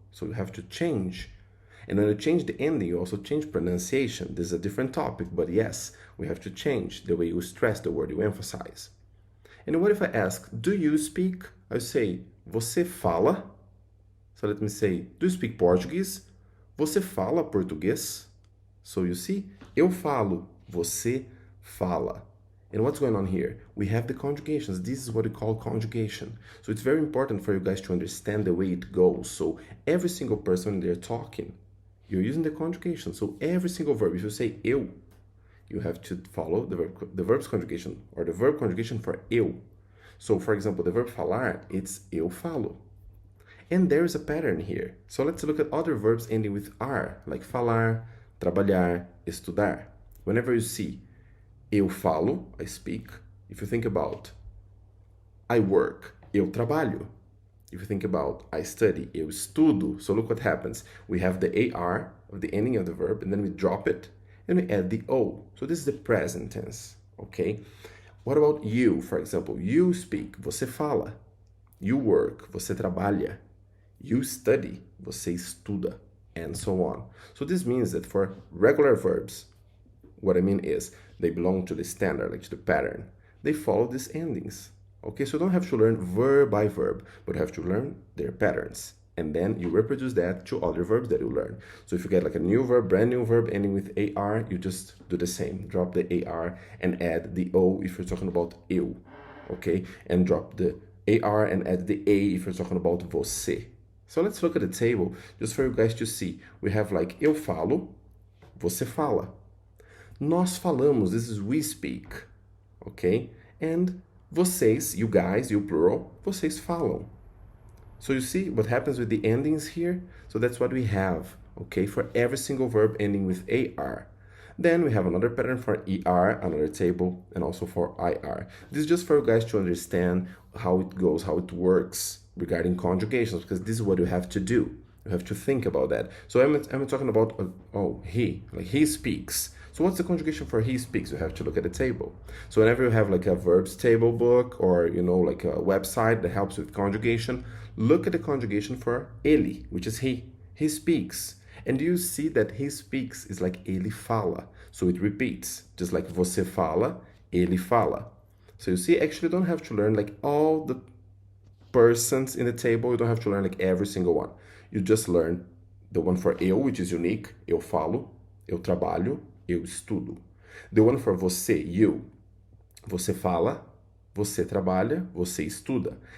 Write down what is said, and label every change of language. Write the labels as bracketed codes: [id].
[en] So you have to change. And when you change the ending, you also change pronunciation. This is a different topic, but yes, we have to change the way you stress the word, you emphasize. And what if I ask, do you speak? I say, [pt] você fala? [en] So let me say, do you speak Portuguese? [pt] Você fala português? [en] So you see, [pt] eu falo, você fala. [en] And what's going on here? We have the conjugations. This is what we call conjugation. So it's very important for you guys to understand the way it goes. So every single person they're talking, you're using the conjugation. So every single verb, if you say eu, you have to follow the verb's conjugation or the verb conjugation for eu. So for example, the verb falar, it's [pt] eu falo. [en] And there is a pattern here. So let's look at other verbs ending with R, like falar, trabalhar, estudar. Whenever you see [pt] eu falo, [en] I speak. If you think about I work, [pt] eu trabalho. [en] If you think about I study, [pt] eu estudo. [en] So look what happens. We have the AR of the ending of the verb, and then we drop it, and we add the O. So this is the present tense, okay? What about you, for example? You speak, [pt] você fala. [en] You work, [pt] você trabalha. [en] You study, [pt] você estuda, [en] and so on. So this means that for regular verbs, what I mean is they belong to the standard, like to the pattern. They follow these endings. Okay, so you don't have to learn verb by verb, but you have to learn their patterns. And then you reproduce that to other verbs that you learn. So if you get like a new verb, brand new verb ending with AR, you just do the same. Drop the AR and add the O if you're talking about eu. Okay, and drop the AR and add the A if you're talking about você. So let's look at the table just for you guys to see. We have like [pt] eu falo, você fala. Nós falamos, [en] this is we speak. Okay, and vocês, you guys, you plural, [pt] vocês falam. [en] So you see what happens with the endings here? So that's what we have, okay, for every single verb ending with AR. Then we have another pattern for ER, another table, and also for IR. This is just for you guys to understand how it goes, how it works regarding conjugations, because this is what you have to do. You have to think about that. So I'm talking about, he, like he speaks. So what's the conjugation for he speaks? You have to look at the table. So whenever you have like a verbs table book or, like a website that helps with conjugation, look at the conjugation for ele, which is he. He speaks. And you see that he speaks is like [pt] ele fala. [en] So it repeats, just like [pt] você fala, ele fala. [en] So you see, actually you don't have to learn like all the persons in the table. You don't have to learn like every single one. You just learn the one for eu, which is unique. [pt] Eu falo, eu trabalho, eu estudo. [en] The one for [pt] você, [en] you. [pt] Você fala, você trabalha, você estuda.